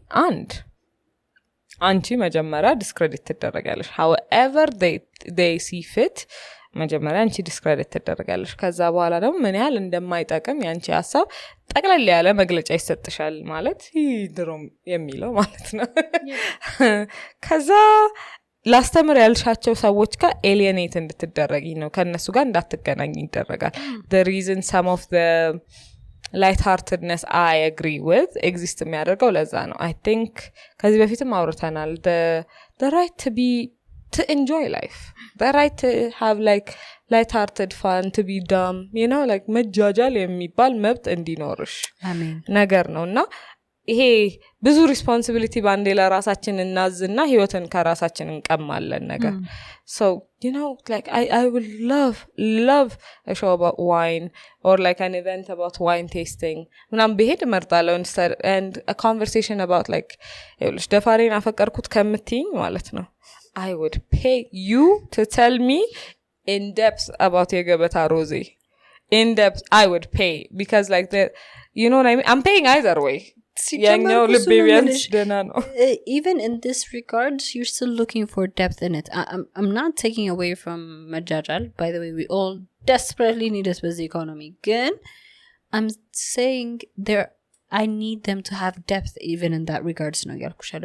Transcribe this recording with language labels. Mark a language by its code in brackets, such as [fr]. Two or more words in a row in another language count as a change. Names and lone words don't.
[am] አንቺ መጀመሪያ ዲስክሬዲት ትደረጋለሽ [en] however they see fit [am] መጀመሪያ አንቺ ዲስክሬዲት ትደረጋለሽ ከዛ በኋላ ደግሞ ምን ያህል እንደማይጠቅም ያንቺ ሐሳብ ጠቅለል ያለ መግለጫ ይሰጥሻል ማለት ድሮም የሚለው ማለት ነው ከዛ ላስተምር ያልሻቸው ሰዎች ጋር alienate እንድትደረጊ ነው ከነሱ ጋር እንዳትገናኝ ይደረጋል [en] the reason some of the lightheartedness I agree with exist [am] የሚያደርገው ለዛ ነው [en] I think [am] ከዚህ በፊትም አውርተናል [en] the right to enjoy life the right to have like lighthearted fun to be dumb you know like [am] መጃጃል የሚባል መብት እንዲኖርሽ አሜን ነገር ነውና ይሄ ብዙ ሪስፖንሲቢሊቲ ባንዴ ለራሳችን እናዝና ህይወትን ከራሳችን እንቀማለን ነገር [en] so you know like I would love a show about wine or like an event about wine tasting [am] ምናምን ብሄድ እመርጣለሁ [en] instead and a conversation about like [am] ይኸውልሽ ደፋሬን አፈቀርኩት ከምትይኝ ማለት ነው [en] I would pay you to tell me in depth about [am] የገበታ ሮዜ [en] in depth I would pay because like the you know what I mean I'm paying either way even in this regards you're still looking for depth in it I'm not taking away from majajal by the way we all desperately need a busy economy again I'm saying I need them to have depth even in that regards no yalkushalo